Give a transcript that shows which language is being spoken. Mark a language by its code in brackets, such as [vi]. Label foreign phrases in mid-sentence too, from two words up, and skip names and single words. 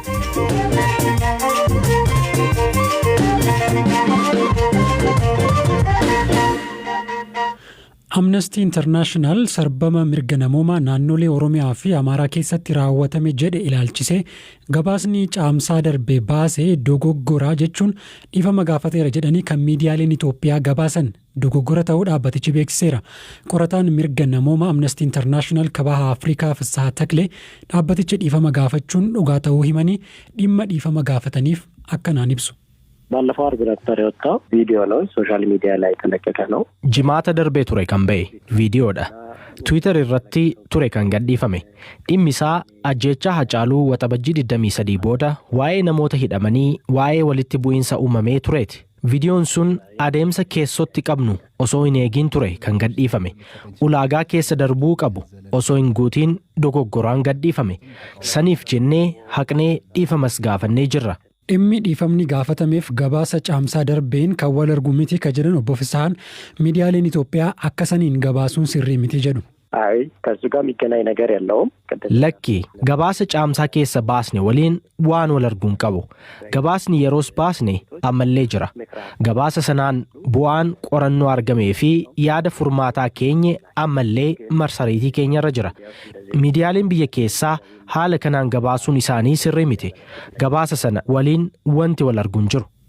[om] Amnesty International sarbama mirga namoomaa naannolee Oromiyaa fi Amaaraa keessatti raawwatame jedhe ilaalchisee gabaasni caamsaa darbee baasee dogoggora jechuun dhiifama gaafateera jedhanii kan miidiyaaleen Itoophiyaa gabaasan dogoggora ta'uu dhaabbatichi beeksiseera. Qorataan mirga namoomaa Amnesty International kabaha Afrikaa Fissaa Taklee dhaabbatichi dhiifama gaafachuun dhugaa ta'uu himanii dhimma dhiifama gaafataniif akkanaan ibsu. [am] ባለፈው አርብ ነበር የወጣው ቪዲዮ ነው [en] social media [am] ላይ ተለቀቀ ነው [om] ጅማታ ደርቤ ቱሬ kan ba'e viidiyoodha Twitter irratti ture kan gadhiifame dhimmi isaa ajjeechaa Hacaaluu waxabajjii 23 booda waa'ee namoota hidhamanii waa'ee walitti bu'iinsa uumamee tureeti viidiyoon sun adeemsa keessotti qabnu osoo hin eegin ture kan gadhiifame ulaagaa keessa darbuu qabu osoo hin guutiin dogoggoraan gadhiifame saniif jennee haqnee dhiifamas gaafannee jirra. Dhimmi dhiifamni gaafatameef gabaasa caamsaa darbeen kan wal argu miti ka jedhan obbo Fisaan miidiyaaleen Itoophiyaa akka saniin gabaasuun sirrii miti jedhu. [am] አይ ከሱ ጋር የሚገናኝ ነገር የለውም [om] Lakki gabaasa caamsaa keessa baasne waliin waan wal arguun qabu gabaasni yeroos baasne ammallee jira gabaasa sanaan bu'aan qorannoo argamee fi yaada furmaataa keenya ammallee marsariitii keenyarra jira miidiyaaleen biyya keessaa haala kanaan gabaasuun isaanii sirrii miti gabaasa sana waliin wanti wal arguun jiru.